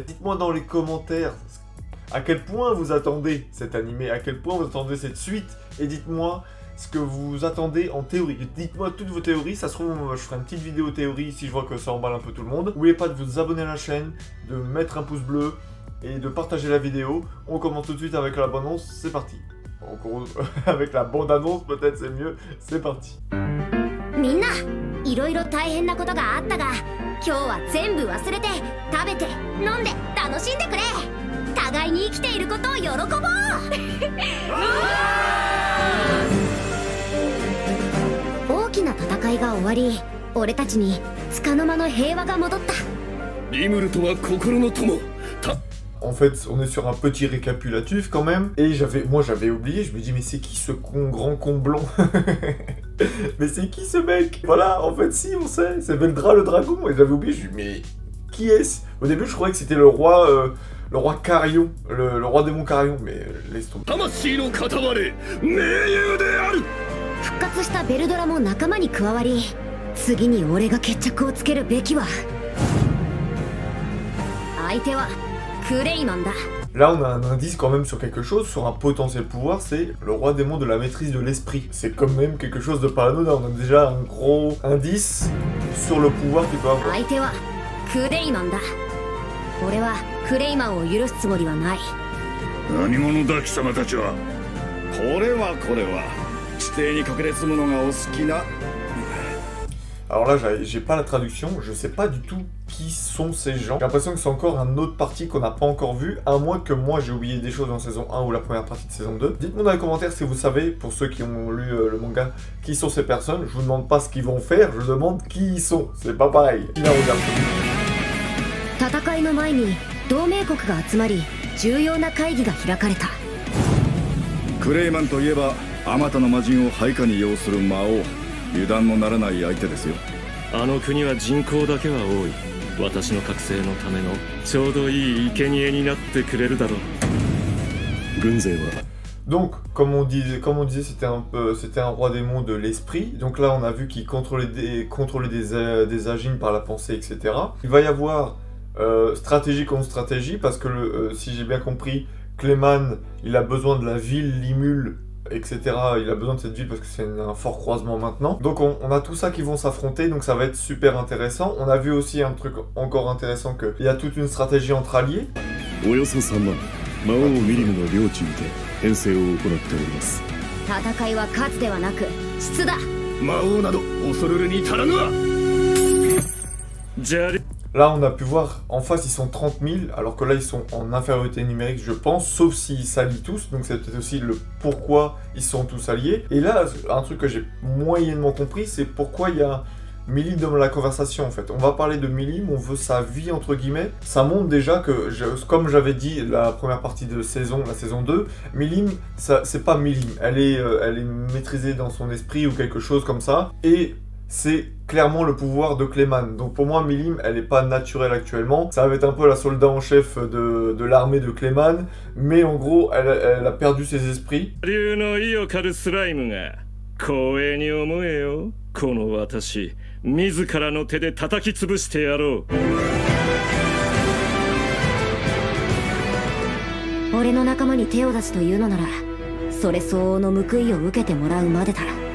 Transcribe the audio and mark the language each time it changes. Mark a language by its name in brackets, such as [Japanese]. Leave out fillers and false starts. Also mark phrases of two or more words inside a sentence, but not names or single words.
[French] Dites-moi dans les commentaires à quel point vous attendez cet animé, à quel point vous attendez cette suite, et dites-moi ce que vous attendez en théorie. Dites-moi toutes vos théories, ça se trouve je ferai une petite vidéo théorie si je vois que ça emballe un peu tout le monde. N'oubliez pas de vous abonner à la chaîne, de mettre un pouce bleu et de partager la vidéo. On commence tout de suite avec la bande-annonce, c'est parti. Avec la bande-annonce peut-être c'est mieux, c'est parti. [Japanese] みんな、いろいろ大変なことがあったが、今日は全部忘れて食べて飲んで楽しんでくれ。互いに生きていることを喜ぼう。大きな戦いが終わり、俺たちに束の間の平和が戻った。リムルとは心の友。 [French] En fait, on est sur un petit récapitulatif quand même, et moi j'avais oublié, je me dis mais c'est qui ce grand con blanc? Mais c'est qui ce mec? Voilà, en fait si, on sait, c'est Veldra le dragon, et j'avais oublié, je me dis mais qui est-ce? Au début je croyais que c'était le roi Carion, le roi démon Carion, mais laisse tomber. [Japanese] 魂の塊、盟友である。復活したベルドラも仲間に加わり、次に俺が決着をつけるべきは。相手は [French] Là on a un indice quand même sur quelque chose, sur un potentiel pouvoir, c'est le roi démon de la maîtrise de l'esprit. C'est quand même quelque chose de pas anodin, on a déjà un gros indice sur le pouvoir qu'il peut avoir. [Japanese] 俺はクレイマンを許すつもりはない。何者だ貴様たちは。これは地底に隠れ住むのがお好きな。 [French] Alors là, j'ai pas la traduction, je sais pas du tout qui sont ces gens. J'ai l'impression que c'est encore un autre parti qu'on n'a pas encore vu, à moins que moi j'ai oublié des choses dans saison 1 ou la première partie de saison 2. Dites-moi dans les commentaires si vous savez, pour ceux qui ont lu le manga, qui sont ces personnes. Je vous demande pas ce qu'ils vont faire, je demande qui ils sont. C'est pas pareil. Il a regardé. [Japanese] 戦いの前に同盟国が集まり、重要な会議が開かれた。クレイマンといえば、あまたの魔人を配下に擁する魔王。油断のならない相手ですよ。あの国は人口だけは多い。私の覚醒のためのちょうどいい生贄になってくれるだろう。軍勢は。 [French] Donc, comme on disait, c'était un roi démon de l'esprit. Donc là, on a vu qu'il contrôlait des agines par la pensée, etc. Il va y avoir stratégie contre stratégie, parce que si j'ai bien compris, Clayman, il a besoin de la ville Limul, etc. Il a besoin de cette ville parce que c'est un fort croisement maintenant. Donc on a tout ça qui vont s'affronter, donc ça va être super intéressant. On a vu aussi un truc encore intéressant, qu'il y a toute une stratégie entre alliés. [Japanese] およそ3万、魔王ミリムの領地にて編成を行っております。戦いは数ではなく質だ。魔王など恐るるに足らぬわ。じゃあ [French] Là, on a pu voir, en face, ils sont 30 000, alors que là, ils sont en infériorité numérique, je pense, sauf s'ils s'allient tous, donc c'est peut-être aussi le pourquoi ils sont tous alliés. Et là, un truc que j'ai moyennement compris, c'est pourquoi il y a Milim dans la conversation, en fait. On va parler de Milim, on veut sa vie, entre guillemets. Ça montre déjà que, comme j'avais dit la première partie de la saison 2, Milim, c'est pas Milim, elle est maîtrisée dans son esprit ou quelque chose comme ça, et... c'est clairement le pouvoir de Clayman. Donc pour moi, Milim, elle n'est pas naturelle actuellement. Ça va être un peu la soldat en chef de l'armée de Clayman. Mais en gros, elle a perdu ses esprits. [Japanese] 自らの手で叩き潰してやろう。俺の仲間に手を出すというのなら、それ相応の報いを受けてもらうまでだ。